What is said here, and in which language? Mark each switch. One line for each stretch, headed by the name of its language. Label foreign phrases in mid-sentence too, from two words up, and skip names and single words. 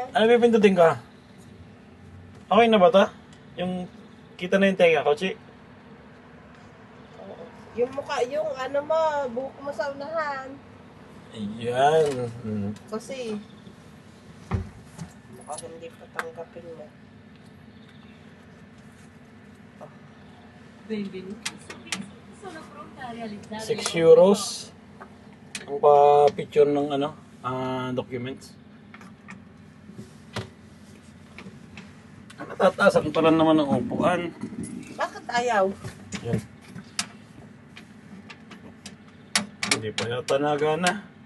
Filipino: Ano pipindutin ka? Okay na ba to? Yung kita na yung tenga, Kochi? Yung mukha, yung ano mo, buhok mo sa unahan. Ayan. Kasi, baka hindi pa tanggapin mo.
Italian: Benvenuti su Viso, sono pronta a realizzare
Filipino: 6 euros. Ang pa-picture ng ano, documents. Natatasan pa lang naman ng upuan. Bakit ayaw? Yan. Hindi pa yata nagana.